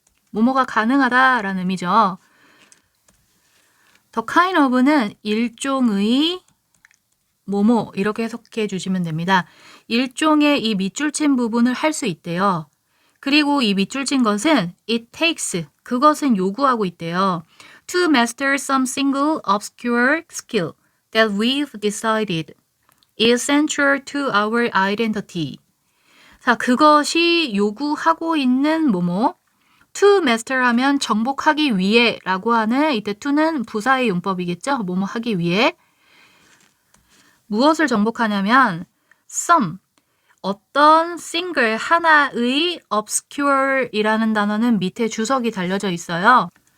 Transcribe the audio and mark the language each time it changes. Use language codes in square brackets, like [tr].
[ko] 뭐뭐가 가능하다라는 의미죠. [en] the kind of [ko] 는 일종의 뭐뭐 이렇게 해석해 주시면 됩니다. 일종의 이 밑줄 친 부분을 할 수 있대요. 그리고 이 밑줄 친 것은 [en] it takes, [ko] 그것은 요구하고 있대요. [en] To master some single obscure skill that we've decided is central to our identity. [ko] 자, 그것이 요구하고 있는 뭐뭐. [en] To master [ko] 하면 정복하기 위해 라고 하는 이때 to는 부사의 용법이겠죠. 뭐뭐 하기 위해. 무엇을 정복하냐면 some, 어떤 single 하나의 obscure이라는 단어는 밑에 주석이 달려져 있어요.